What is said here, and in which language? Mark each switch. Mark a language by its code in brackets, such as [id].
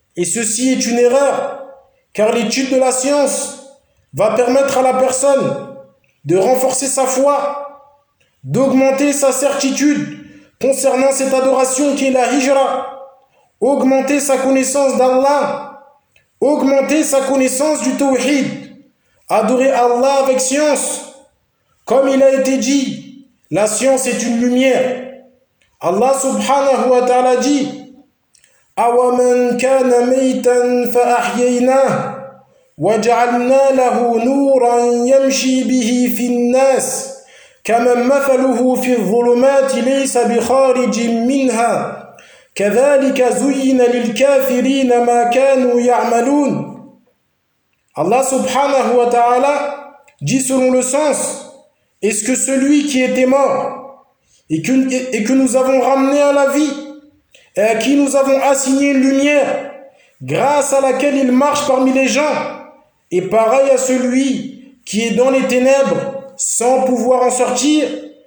[fr] Et ceci est une erreur, car l'étude de la science va permettre à la personne de renforcer sa foi, d'augmenter sa certitude concernant cette adoration qui est la hijra, augmenter sa connaissance d'Allah, augmenter sa connaissance du tawhid, adorer Allah avec science. Comme il a été dit, la science est une lumière. Allah subhanahu wa ta'ala dit: [ar] أَوَمَنْ كَانَ مَيْتًا فَأَحْيَيْنَاهُ وَجَعَلْنَا لَهُ نُورًا يَمْشِي بِهِ فِي النَّاسِ كَمَنْ مَثَلُهُ فِي الظُّلُمَاتِ لَيْسَ بِخَارِجٍ مِنْهَا كَذَلِكَ زُيِّنَ لِلْكَافِرِينَ مَا كَانُوا يَعْمَلُونَ. [fr] Allah subhanahu wa ta'ala dit selon le sens: est-ce que celui qui était mort et que nous avons ramené à la vie et à qui nous avons assigné une lumière grâce à laquelle il marche parmi les gens est pareil à celui qui est dans les ténèbres sans pouvoir en sortir?